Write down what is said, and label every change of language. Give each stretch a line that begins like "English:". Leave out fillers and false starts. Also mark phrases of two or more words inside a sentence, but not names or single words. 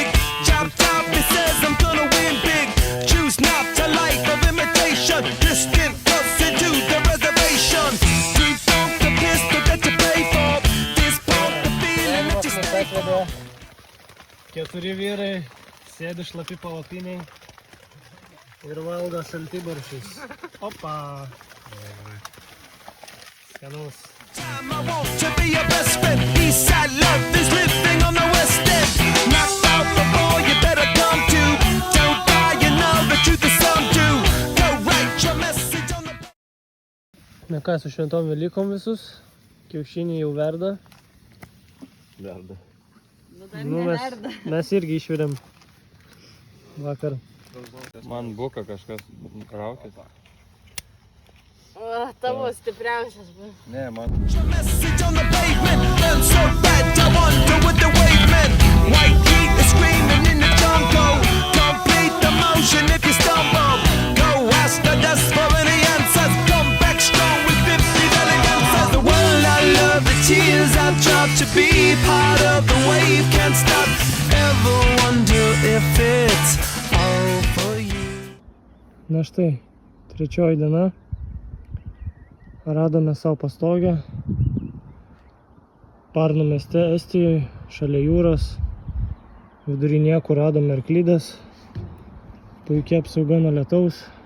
English: Chop top, it says I'm gonna win big. Choose not to life of imitation. Distant closer to the reservation. Too funk the pistol that you pay for. This pump the feeling that you stay for.
Lithuanian: Keturi vyrai, sėdi šlapi palapiniai ir valgo šaltibarščius. Opa! Skanus.
English: Time I want to be your best friend. Eastside love is living on the west end. Knocked out before you better come to. Don't die, you know the truth is some do. Go write your message on the...
Lithuanian: Na ką, su šventom Velykom visus. Kiaušiniai jau verda. Verda. Nu, mes irgi išvirėm vakar. Man buka kažkas raukės. O, tavo stipriausias buvo. Ne, man.
English: Your message on the pavement. Burn so red, I wonder what the wave meant. White heat is screaming in the jungle. Complete the motion if you stumble. Go ask the dust for any answers. Come back strong with 50 elegances. The world I love, the tears I've dropped. To be part of the wave can't stop. Ever wonder if it's all for you.
Lithuanian: Na štai, trečioji diena. Radome savo pastogę. Parnų mieste Estijoje, šalia jūros. Vidury niekur radome arklides. Puikia apsauga nuo lietaus.